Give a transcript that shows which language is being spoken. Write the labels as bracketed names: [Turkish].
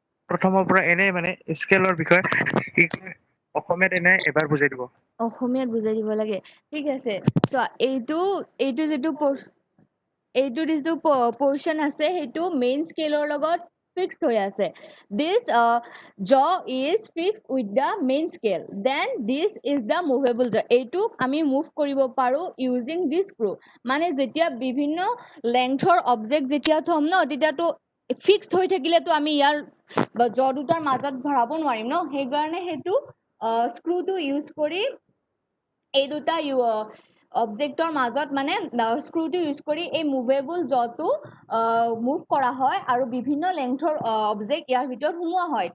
[Assamese] প্ৰথমৰ পৰা এনে মানে স্কেলৰ বিষয়ে অসমীয়াত এনে এবাৰ বুজাই দিব অসমীয়াত বুজাই দিব লাগে, ঠিক আছে। চোৱা, এইটো যিটো portion আছে সেইটো মেইন স্কেলৰ লগত fixed হৈ আছে. [English] This jaw is fixed with the main scale. Then this is the movable jaw. [Assamese] এইটোক আমি মুভ কৰিব পাৰো [English] using this screw. [Assamese] মানে যেতিয়া বিভিন্ন লেংথৰ অবজেক্ট যেতিয়া থম ন, তেতিয়াতো ফিক্সড হৈ থাকিলেতো আমি ইয়াৰ jaw দুটাৰ মাজত ভৰাব নোৱাৰিম ন, সেইকাৰণে সেইটো স্ক্ৰুটো ইউজ কৰি এই দুটা অবজেক্টৰ মাজত মানে স্ক্ৰুটো ইউজ কৰি এই মুভেবল জটো মুভ কৰা হয়, আৰু বিভিন্ন লেংথৰ অবজেক্ট ইয়াৰ ভিতৰত সোমোৱা হয়।